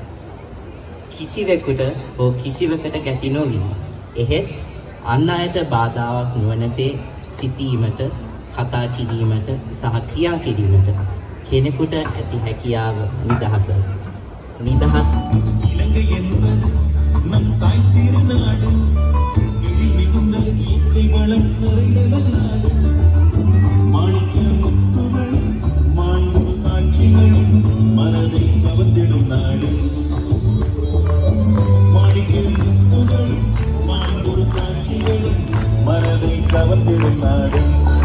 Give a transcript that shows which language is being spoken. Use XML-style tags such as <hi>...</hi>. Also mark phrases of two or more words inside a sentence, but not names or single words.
<si>කිසිවෙකුට හෝ කිසිවකට ගැති නොවි. එහෙත් අන් අයට බාධාවක් නොවනසේ සිටීමට, කතා කිරීමට සහ ක්‍රියා කිරීමට කෙනෙකුට ඇති හැකියාව නිදහස. නිදහස්</si> <ta>இலங்கை என்பது நம் தாய் திருநாடு. எழில் மிகுந்த இயற்கை வளம் நிறைந்த நாடு. மாணிக்க முத்துகள் மாண்பு காட்சிகளும் மனதை கவர்ந்திடும் நாடு. மாணிக்க முத்துகள் மாண்பு காட்சிகளும் மனதை கவர்ந்திடும் நாடு.</ta>